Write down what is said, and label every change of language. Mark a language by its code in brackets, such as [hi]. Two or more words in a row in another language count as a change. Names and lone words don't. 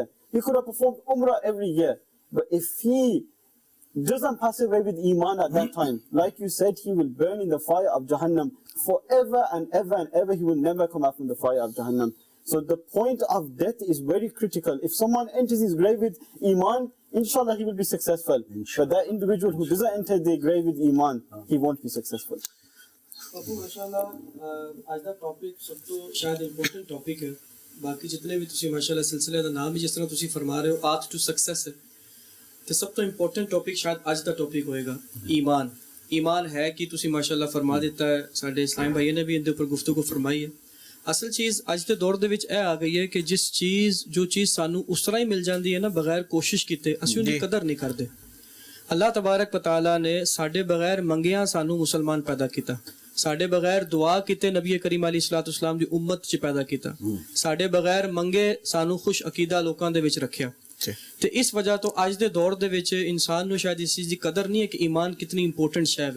[en] He could have performed Umrah every year. But if he doesn't pass away with Iman at that time, like you said, he will burn in the fire of Jahannam forever and ever and ever. He will never come out from the fire of Jahannam. So the point of death is very critical. If someone enters his grave with Iman, inshallah he will be successful. But that individual who doesn't enter their grave with Iman, he won't be successful. [pa] ਬਾਪੂ ਮਾਸ਼ਾਅੱਲਾ ਅੱਜ ਦਾ ਟੌਪਿਕ ਸਭ ਤੋਂ ਸ਼ਾਇਦ [en] important topic [pa] ਹੈ। ਬਾਕੀ ਜਿਤਨੇ ਵੀ ਤੁਸੀਂ ਮਾਸ਼ਾਅੱਲਾ ਸਿਲਸਿਲੇ ਦਾ ਨਾਮ ਹੀ ਜਿਸ ਤਰ੍ਹਾਂ ਤੁਸੀਂ ਫਰਮਾ ਰਹੇ ਹੋ ਪਾਥ ਟੂ ਸਕਸੈਸ ਹੈ, ਤੇ ਸਭ ਤੋਂ [en] important topic [pa] ਸ਼ਾਇਦ ਅੱਜ ਦਾ ਟੌਪਿਕ ਹੋਏਗਾ ਈਮਾਨ। ਈਮਾਨ ਹੈ ਕਿ ਤੁਸੀਂ ਮਾਸ਼ਾਅੱਲਾ ਫਰਮਾ ਦਿੱਤਾ ਹੈ, ਸਾਡੇ ਇਸਲਾਮ ਭਾਈਆਂ ਨੇ ਵੀ ਇਹਦੇ ਉੱਪਰ ਗੁਫ਼ਤਗੂ ਫਰਮਾਈ ਹੈ। ਅਸਲ ਚੀਜ਼ ਅੱਜ ਦੇ ਦੌਰ ਦੇ ਵਿੱਚ ਇਹ ਆ ਗਈ ਹੈ ਕਿ ਜੋ ਚੀਜ਼ ਸਾਨੂੰ ਉਸ ਤਰ੍ਹਾਂ ਹੀ ਮਿਲ ਜਾਂਦੀ ਹੈ ਨਾ ਬਗੈਰ ਕੋਸ਼ਿਸ਼ ਕੀਤੇ, ਅਸੀਂ ਉਹਦੀ ਕਦਰ ਨਹੀਂ ਕਰਦੇ। [ar] الله تبارك وتعالى [pa] ਨੇ ਸਾਡੇ ਬਗੈਰ ਮੰਗਿਆ ਸਾਨੂੰ ਮੁਸਲਮਾਨ ਪੈਦਾ ਕੀਤਾ, ਸਾਡੇ ਬਗੈਰ ਦੁਆ ਕੀਤੇ ਨਬੀ ਕਰੀਮ ਅਲੈਹਿਸਸਲਾਮ ਦੀ ਉਮਤ 'ਚ ਪੈਦਾ ਕੀਤਾ, ਸਾਡੇ ਬਗੈਰ ਮੰਗੇ ਸਾਨੂੰ ਖੁਸ਼ ਅਕੀਦਾ ਲੋਕਾਂ ਦੇ ਵਿੱਚ ਰੱਖਿਆ। ਤੇ ਇਸ ਵਜ੍ਹਾ ਤੋਂ ਅੱਜ ਦੇ ਦੌਰ ਦੇ ਵਿੱਚ ਇਨਸਾਨ ਨੂੰ ਸ਼ਾਇਦ ਇਸ ਚੀਜ਼ ਦੀ ਕਦਰ ਨਹੀਂ ਹੈ ਕਿ ਈਮਾਨ ਕਿਤਨੀ ਇੰਪੋਰਟੈਂਟ ਸ਼ੈ ਹੈ।